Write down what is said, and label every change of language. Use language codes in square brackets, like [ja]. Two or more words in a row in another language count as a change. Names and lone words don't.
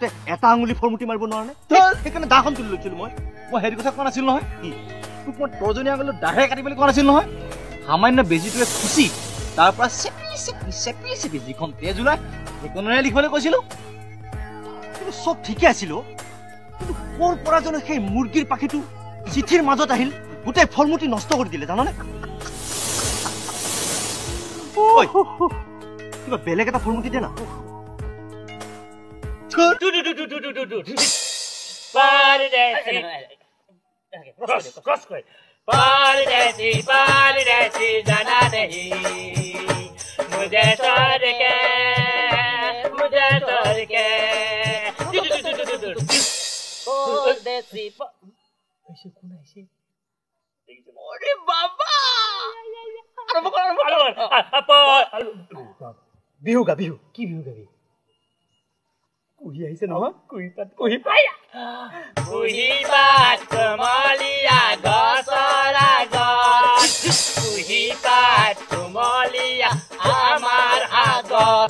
[as] এটা আঙুলি ফৰমুটি মাৰিব নোৱাৰে সেইকাৰণে দাখন তুলি লৈছিলো মই হেৰি কথা কোৱা নাছিল নহয় কি তোক মই তজনী আঙুলি দাহে কাটিবলৈ কোৱা নাছিল নহয় সামান্য বেজীটোৱে খুচি তাৰ পৰা চেপি যিখন তেজ ওলাই সেইখনেৰে লিখিবলৈ কৈছিলো কিন্তু চব ঠিকে আছিল কিন্তু ক'ৰ পৰা জানো সেই মুৰ্গীৰ পাখিটো চিঠিৰ মাজত আহিল গোটেই ফলমুটি নষ্ট কৰি দিলে জাননে কিবা বেলেগ এটা ফলমুটি দে না [hi] परदेसी जाना नहीं मुझे छोड़ के পৰদেশী [as] বিহু গা বিহু কি বিহু গাবি কুহি আহিছে নহয় কুহি পাত কমলীয়া গছৰ আগত কুহি পাত কমলীয়া আমাৰ আগত